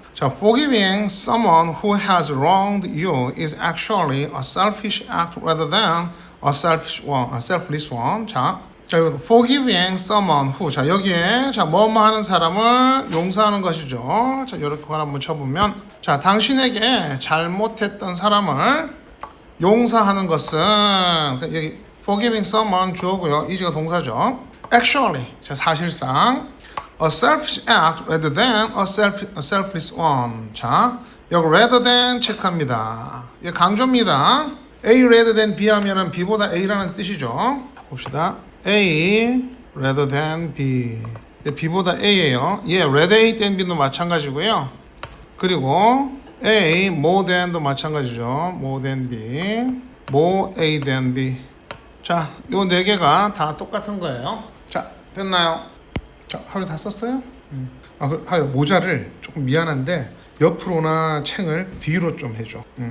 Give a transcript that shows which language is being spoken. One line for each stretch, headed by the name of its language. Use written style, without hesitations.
English: 자, forgiving someone who has wronged you is actually a selfish act rather than a selfless one.
Korean: 자, 여기
English: forgiving someone who.
Korean: 자, 여기에 뭐뭐 하는 사람을 용서하는 것이죠. 자, 이렇게 한번 쳐보면, 자, 당신에게 잘못했던 사람을 용서하는 것은 여기
English: forgiving someone
Korean: 주어고요. is가 동사죠.
English: Actually,
Korean: 자, 사실상
English: a selfish act rather than a selfless one.
Korean: 자, 여기 rather than 체크합니다. 이게 강조입니다.
English: A rather than B
Korean: 하면은 B보다 A라는 뜻이죠. 봅시다.
English: A rather than B.
Korean: B보다 A예요. 예,
English: rather A than B
Korean: 도 마찬가지고요. 그리고
English: A more than
Korean: 도 마찬가지죠.
English: more than B, more A than B.
Korean: 자, 요 네 개가 다 똑같은 거예요. 자, 됐나요? 자, 하루 다 썼어요? 모자를 조금 미안한데 옆으로나 챙을 뒤로 좀 해줘.